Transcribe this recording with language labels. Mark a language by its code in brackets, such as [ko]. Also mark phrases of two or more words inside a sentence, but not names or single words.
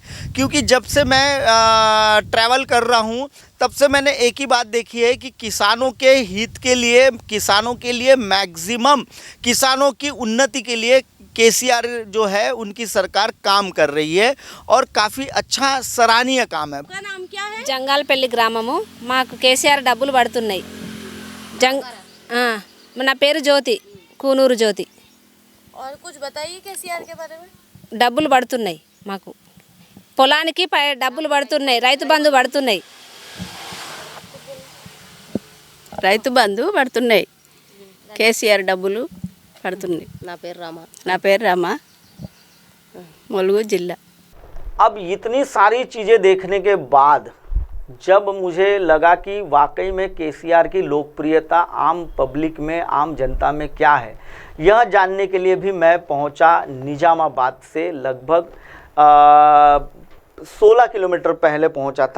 [hi] क्योंकि जब से मैं ट्रैवल कर रहा हूँ तब से मैंने एक ही बात देखी है कि किसानों के हित के लिए, किसानों के लिए मैक्सिमम, किसानों की उन्नति के लिए केसीआर जो है उनकी सरकार काम कर रही है। और काफ़ी अच्छा सराहनीय काम है। आपका नाम क्या है? [te] జంగాలపల్లి గ్రామము. మాకు కేసీఆర్ డబ్బులు పడుతున్నాయి. నా పేరు జ్యోతి, కూనూరు జ్యోతి. [hi] और कुछ बताइए केसीआर के बारे में। [te] డబ్బులు పడుతున్నాయి మాకు, పొలానికి డబ్బులు పడుతున్నాయి, రైతు బంధు పడుతున్నాయి, రైతు బంధు పడుతున్నాయి, కేసీఆర్ డబ్బులు పడుతున్నాయి. నా పేరు రామ, ములుగు జిల్లా. [hi] अब इतनी सारी चीज़ें देखने के बाद जब मुझे लगा कि वाकई में केसीआर की लोकप्रियता आम पब्लिक में, आम जनता में क्या है, यह जानने के लिए भी मैं पहुंचा निजामाबाद से लगभग 16 किलोमीटर पहले पहुंचा था।